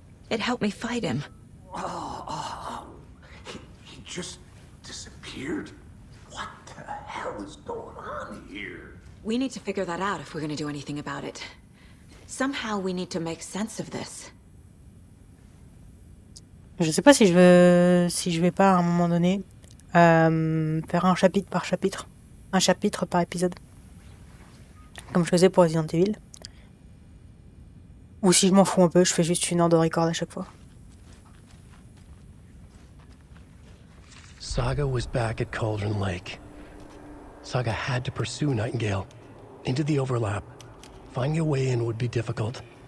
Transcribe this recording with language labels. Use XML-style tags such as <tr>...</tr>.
<en>It helped me fight him. He just disappeared? What the hell is going on here? We need to figure that out if we're going to do anything about it. Somehow we need to make sense of this.</en> <fr>Je sais pas si je vais pas à un moment donné faire un chapitre par chapitre, un chapitre par épisode. comme je faisais pour Resident Evil. Ou si je m'en fous un peu, je fais juste 1 heure de record à chaque fois.</fr> <en>Saga was back at Cauldron Lake. Saga had to pursue Nightingale into the overlap. Finding a way in would be difficult.</en>